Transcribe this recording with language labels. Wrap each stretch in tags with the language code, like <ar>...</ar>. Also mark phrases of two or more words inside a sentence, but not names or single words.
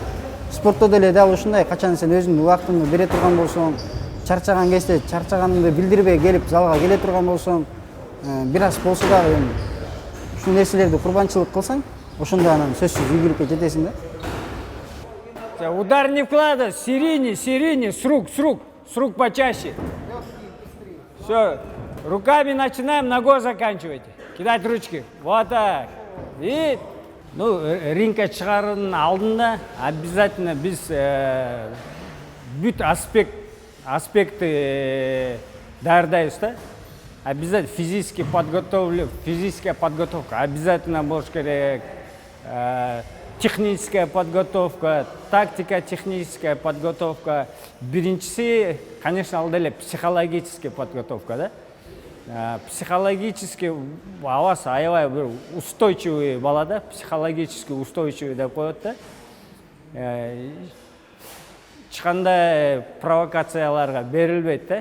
<ky>Спортто деле дал ушундай, качан сен өзүнүн убактыңды бере турган болсоң, чарчаган кезде чарчаганыңды билдирбей келип залга келе турган болсоң, бир аз болсо дагы ушул нерселерди курбанчылык кылсаң, ошондо анан сөзсүз ийгиликке жетесиң да.</ky> <ru>Удар не вкладывай, серийный, с рук почаще. Все, руками начинаем, ногой заканчивайте. Кидать ручки, вот так. И,</ru> <ky>рингке чыгаруудун алдында обязательно биз бүт аспекты даярдайбыз да.</ky> <ru>Обязательно физическая подготовка обязательно</ru> <ky>болуш керек.</ky> <ru>Техническая подготовка, тактика, техническая подготовка.</ru> <ky>Биринчиси, конечно, ал деле</ky> <ru>психологическая подготовка,</ru> <ky>да. Психологически авас аябай бир устойчивый бала да,</ky> <ru>психологически устойчивый</ru> <ky>деп коет да. Чыкканда провокацияларга берилбейт да.</ky>